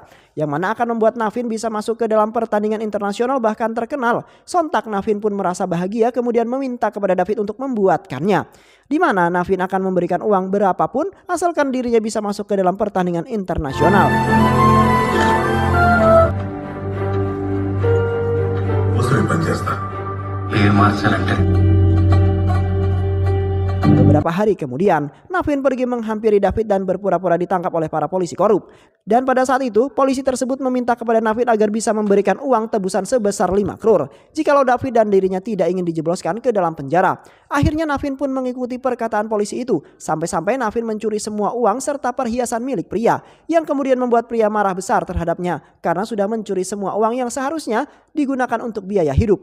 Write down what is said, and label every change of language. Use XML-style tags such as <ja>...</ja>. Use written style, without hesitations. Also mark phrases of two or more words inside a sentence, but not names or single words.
<id>Yang mana akan membuat Navin bisa masuk ke dalam pertandingan internasional bahkan terkenal. Sontak Navin pun merasa bahagia kemudian meminta kepada David untuk membuatkannya. Di mana Navin akan memberikan uang berapapun asalkan dirinya bisa masuk ke dalam pertandingan internasional.</id> <te>ముసలి పని చేస్తా. పేరు మార్చాలంటే</te> <id>Beberapa hari kemudian, Navin pergi menghampiri David dan berpura-pura ditangkap oleh para polisi korup. Dan pada saat itu, polisi tersebut meminta kepada Navin agar bisa memberikan uang tebusan sebesar 5 crore jikalau David dan dirinya tidak ingin dijebloskan ke dalam penjara. Akhirnya Navin pun mengikuti perkataan polisi itu, sampai-sampai Navin mencuri semua uang serta perhiasan milik pria, yang kemudian membuat pria marah besar terhadapnya karena sudah mencuri semua uang yang seharusnya digunakan untuk biaya hidup.</id>